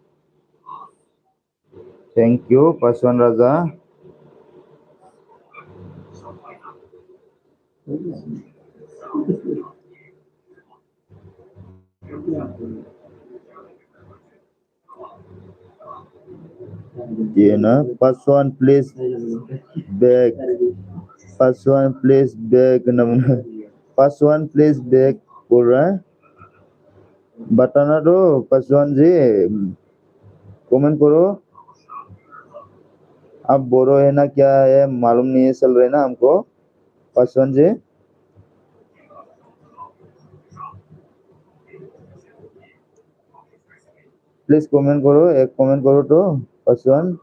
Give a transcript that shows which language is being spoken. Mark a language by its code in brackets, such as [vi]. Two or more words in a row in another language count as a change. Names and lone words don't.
[en] thank you पासवान राजा टिएनआ पासवान please back [hi] पासवान [en] please back [brx] होनना बुंदों [hi] पासवान [en] please back [hi] बोल रहा है बताना दो पासवान जी कमेंट करो आप बोरो है ना क्या है मालूम नहीं चल रहा है ना हमको पासवान जी [en] please comment [hi] करो एक कमेंट करो तो पासवान